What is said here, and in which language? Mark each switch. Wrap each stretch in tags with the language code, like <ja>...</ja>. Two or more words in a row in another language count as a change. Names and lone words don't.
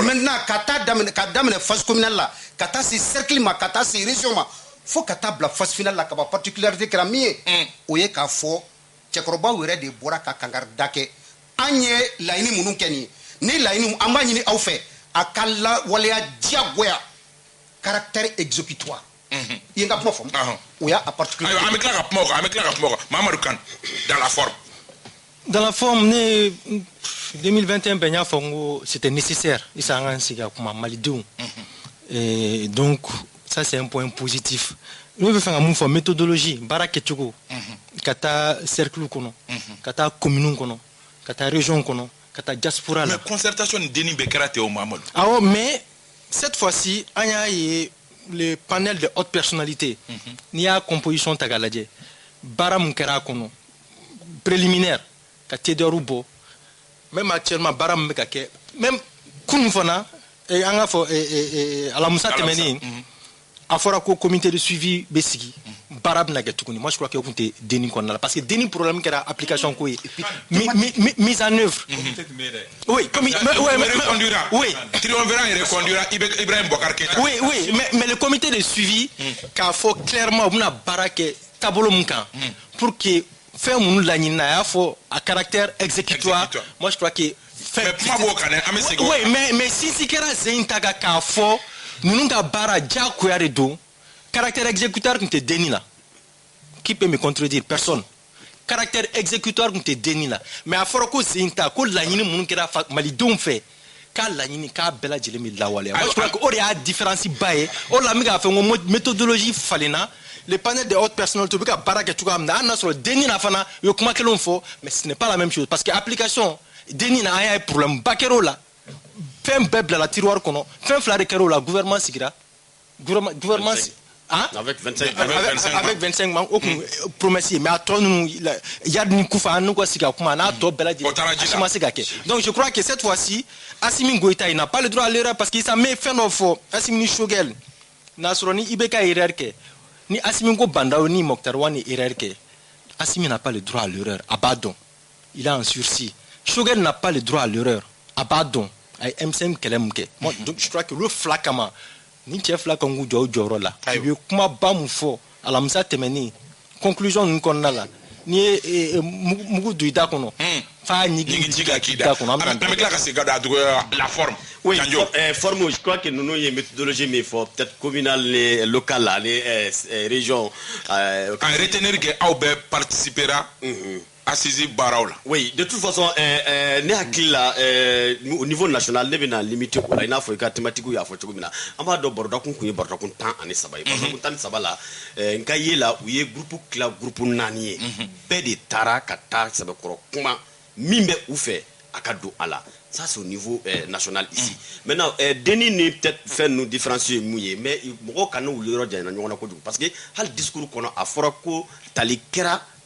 <bm>maintenant ka daminɛ</bm> <fr>phase communale</fr> <bm>la ka taa se cercle ma ka taa se région ma fo ka taa bila</bm> <fr>phase finale</fr> <bm>la ka ban particularité kɛra min ye o ye k'a fɔ cɛkɔrɔbaw yɛrɛ de bɔra ka kangarida kɛ an ye laɲini minnu kɛ nin ye ni laɲini an b'a ɲini aw fɛ a ka lawaleya diyagoya</bm> <fr>caractère exécutoire</fr> <bm>i ye n ka kuma faamu o y'a particularité an bɛ tila ka kuma o kan Mamadou Kane</bm> <fr>dans la forme dans la forme</fr> <bm>ne 2021 bɛn y'a fɔ n ko</bm> <fr>c'était nécessaire</fr> <bm>i sa an ka sigi ka kuma malidenw</bm> <fr>donc ça c'est un point positif</fr> <bm>ne bɛ fɛ ka mun fɔ méthodologie baara kɛcogo ka taa cercle kɔnɔ ka taa commune kɔnɔ ka taa région kɔnɔ ka taa diaspora la mais concertation ni denni bɛɛ kɛra ten o Mamadou awɔ</bm> <fr>mais cette fois-ci</fr> <bm>an y'a ye</bm> <fr>le panel de haute personnalité</fr> <bm>n'i y'a composition ta k'a lajɛ baara mun kɛra a kɔnɔ préliminaire ka TDR bɔ</bm> <fr>même actuellement</fr> <bm>baara mun bɛ ka kɛ même kunun fana an ka fɔ alamusa tɛmɛnen a fɔra ko</bm> <fr>comité de suivi</fr> <bm>bɛ sigi baara bɛna kɛ tuguni</bm> <fr>moi je crois que</fr> <bm>o tun tɛ denni kɔnɔna la</bm> <fr>parce que</fr> <bm>denni problème kɛra application ko ye</bm> <fr>mise en œuvre oui comme oui triumvirat reconduira Ibrahim Boubacar Keïta oui mais le comité de suivi</fr> <bm>k'a fɔ clairement o bɛna baara kɛ taabolo mun kan pour que fɛn minnu laɲinina a y'a fɔ a</bm> <fr>caractère exécutoire moi je crois que</fr> <bm>mais kuma b'o kan dɛ an bɛ segin</bm> <fr>oui mais</fr> <bm>sinsi kɛra sen ta kan k'a fɔ ninnu ka baara diyagoya de don</bm> <fr>caractère exécutoire</fr> <bm>tun tɛ denni la</bm> <fr>qui peut me contredire personne caractère exécutoire</fr> <bm>tun tɛ denni la mais a fɔra ko sen ta ko laɲini minnu kɛra malidenw fɛ k'a laɲini k'a bɛɛ lajɛlen bɛ lawaleya</bm> <fr>moi je crois que</fr> <bm>o de y'a différence ba ye o la n bɛ k'a fɔ n ko méthodologie falenna</bm> <fr>le panel de haute personnalité</fr> <bm>u bɛ ka baara kɛ cogoya min na hali n'a sɔrɔ denni na fana u ye kuma kelenw fɔ</bm> <fr>mais ce n'est pas la même chose parce que application</fr> <bm>denni na an y'a ye problème ba kɛra o la fɛn bɛɛ bilala tiroir kɔnɔ fɛn fila de kɛra o la gouvernement sigira gouvernement</bm> <fr>avec 25 avec 25 membres</fr> <bm>o kun promesse ye mais a tɔ ninnu Yad ni Kufa an n'u ka sigi ka kuma n'a tɔ bɛɛ lajɛlen a si ma se ka kɛ</bm> <fr>donc je crois que cette fois-ci</fr> <bm>Assimi Goïta</bm> <fr>il n'a pas le droit à l'erreur parce qu'il s'en met</fr> <bm>fɛn dɔ fɔ Assimi ni Shogel n'a sɔrɔ ni i bɛ ka erreur kɛ ni Assimi ko Bandaw ni Mokhtar Wan ni erreur kɛ Assimi</bm> <fr>n'a pas le droit à l'erreur</fr> <bm>a b'a dɔn</bm> <fr>il est en sursis</fr> <bm>Shogel</bm> <fr>n'a pas le droit à l'erreur</fr> <bm>a b'a dɔn a ye M5 kɛlɛ mun kɛ</bm> <fr>moi donc je crois que</fr> <bm>olu fila kama ni cɛ fila kan k'u jɔ u jɔyɔrɔ la u ye kumaba mun fɔ alamisa tɛmɛnen conclusion ninnu kɔnɔna la n'i ye mugu don i da kɔnɔ f'a ɲigi ji ka k'i da kɔnɔ an bɛ tila ka segin ka don</bm> <fr>la forme</fr> <bm>oui forme</bm> <fr>je crois que</fr> <bm>ninnu ye méthodologie min fɔ peut-être communal ni local ani région</bm> <fr>en retenir que</fr> <bm>aw bɛɛ participera assisi baaraw la oui</bm> <fr>de toute façon</fr> <bm>ne hakili la</bm> <fr>au niveau national</fr> <bm>ne bɛna limiter o la i n'a fɔ i ka thématique y'a fɔ cogo min na an b'a dɔn barodakun kun ye barodakun 13 ye barodakun 13 la n ka ye la u ye groupe tila groupe 4 ye bɛɛ de taara ka taa sɛbɛkɔrɔ kuma min bɛ u fɛ a ka don a la</bm> <fr>ça c'est au niveau national ici maintenant</fr> <bm>denni ni peut-être fɛn ninnu différencier mun ye mais mɔgɔw kana u yɔrɔ janyana ɲɔgɔn na kojugu parce que hali discours kɔnɔ a fɔra ko tali kɛra</bm>